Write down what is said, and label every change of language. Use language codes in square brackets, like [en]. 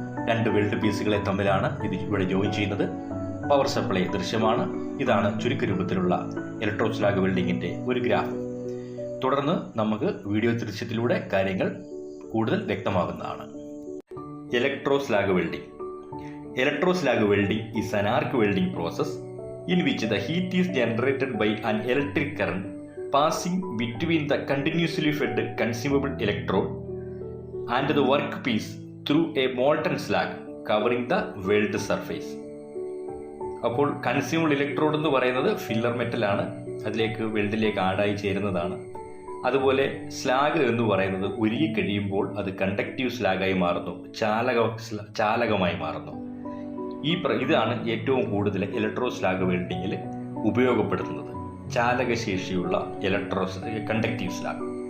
[ml] 2 weld പീസുകളെ തമ്മിലാണ് ഇത് ഇവിടെ ജോയിൻ ചെയ്യുന്നത്. പവർ സപ്ലൈ ദൃശ്യമാണ്. ഇതാണ് ചുരുക്കരൂപത്തിലുള്ള ഇലക്ട്രോസ്ലാഗ് വെൽഡിങ്ങിൻ്റെ ഒരു ഗ്രാഫ്. തുടർന്ന് നമുക്ക് വീഡിയോ ദൃശ്യത്തിലൂടെ കാര്യങ്ങൾ കൂടുതൽ വ്യക്തമാകുന്നതാണ്. ഇലക്ട്രോസ്ലാഗ് welding. [en] Electroslag welding is an arc welding process in which the heat is generated by an electric current passing between the continuously fed consumable electrode and the workpiece through a molten slag covering the weld surface. [ml] അപ്പോൾ consumable electrode എന്ന് പറയുന്നത് filler മെറ്റലാണ്, അതിലേക്ക് വെൽഡിലേക്ക് ആഡായി ചേരുന്നതാണ്. അതുപോലെ slag എന്ന് പറയുന്നത് ഉരുകി കഴിയുമ്പോൾ അത് കണ്ടക്റ്റീവ് സ്ലാഗായി മാറുന്നു, ചാലകമായി മാറുന്നു. ഇതാണ് ഏറ്റവും കൂടുതൽ ഇലക്ട്രോസ്ലാഗ് വെൽഡിങ്ങിൽ ഉപയോഗപ്പെടുത്തുന്നത്, ചാലകശേഷിയുള്ള കണ്ടക്റ്റീവ് സ്ലാഗ്.